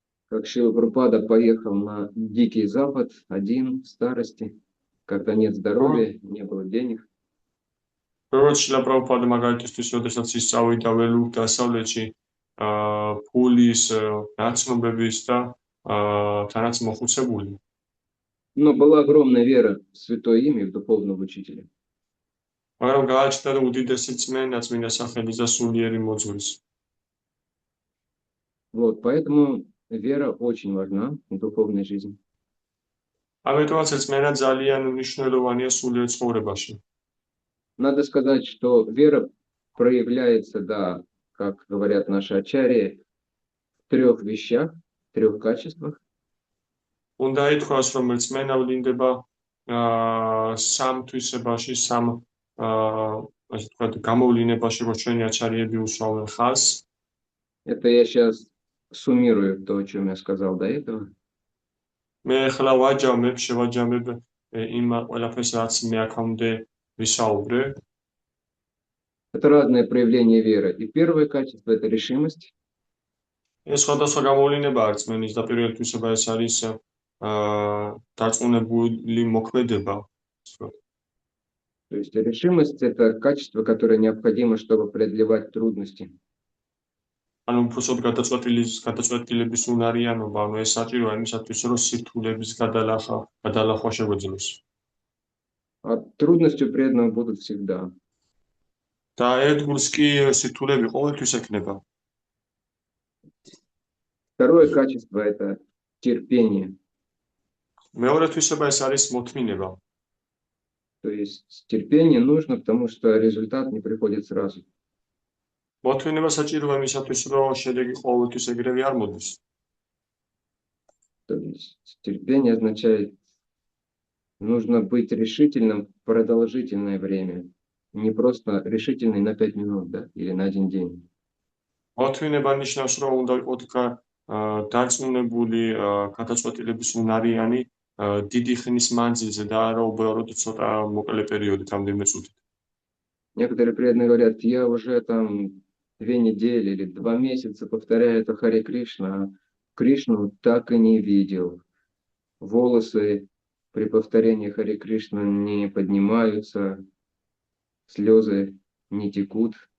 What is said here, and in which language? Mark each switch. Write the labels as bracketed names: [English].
[Russian] Как Шрила Прабхупада поехал на Дикий Запад один в старости, когда нет здоровья, не было денег. [Georgian] როგორც შილა პრაბჰუპადა მაგალითისთვის, როდესაც ის წავიდა ველურ დასავლეთში, ფულის, ნაცნობების და თანაც მოხუცებული. [Russian] Но была огромная вера в святое имя и в духовного учителя. [Georgian] მაგრამ გააჩნდა და უდიდესი რწმენა წმინდა სახელის და სულიერი მოძღვრის. [Russian] Вот, поэтому вера очень важна в духовной жизни. [Georgian] ამიტომაც რწმენა ძალიან მნიშვნელოვანია სულიერ ცხოვრებაში. [Russian] Надо сказать, что вера проявляется, да, как говорят наши ачарьи, в 3 вещах, в 3 качествах. [Georgian] უნდა ითქვას, რომ რწმენა ვლინდება სამ თვისებაში, სამ ასე ვთქვათ, გამოვლინებაში, როგორც ჩვენი აჩარიები უსვამენ ხაზს. [Russian] Это я сейчас суммирую то, о чем я сказал до этого. [Georgian] მე ახლა ვაჯამებ, შევაჯამებ იმ ყველაფერს, რაც მე აქამდე ვისაუბრე. [Russian] Это разные проявления веры. И первое качество – это решимость. [Georgian] ეს სხვადასხვა გამოვლინებაა რწმენის და პირველი თვისება ეს არის დარწმუნებული მოქმედება. [Russian] То есть решимость – это качество, которое необходимо, чтобы преодолевать трудности. [Georgian] ანუ უბრალოდ გადაწყვეტილების უნარიანობა, ანუ ეს საჭიროა იმისათვის, რომ სირთულების გადალახვა შეგვეძლოს. [Russian] А трудности у преданного будут всегда. [Georgian] და ერთგულს კი სირთულები ყოველთვის ექნება. [Russian] Второе качество – это терпение. [Georgian] მეორე თვისება ეს არის მოთმინება. [Russian] То есть терпение нужно, потому что результат не приходит сразу. [Georgian] მოთმინება საჭიროა იმისათვის, რომ შედეგი ყოველთვის ეგრევე არ მოდის. [Russian] То есть терпение означает, нужно быть решительным продолжительное время. Не просто решительный на 5 минут, да, или на 1 день. [Georgian] მოთმინება ნიშნავს, რომ უნდა იყოთ დარწმუნებული გადაწყვეტილების უნარიანი დიდი ხნის მანძილზე და არა უბრალოდ ცოტა მოკლე პერიოდით, რამდენიმე წუთით. [Russian] Некоторые преданные говорят, я уже там 2 недели или 2 месяца повторяю это Харе Кришна, а Кришну так и не видел. Волосы при повторении Харе Кришна не поднимаются, слезы не текут.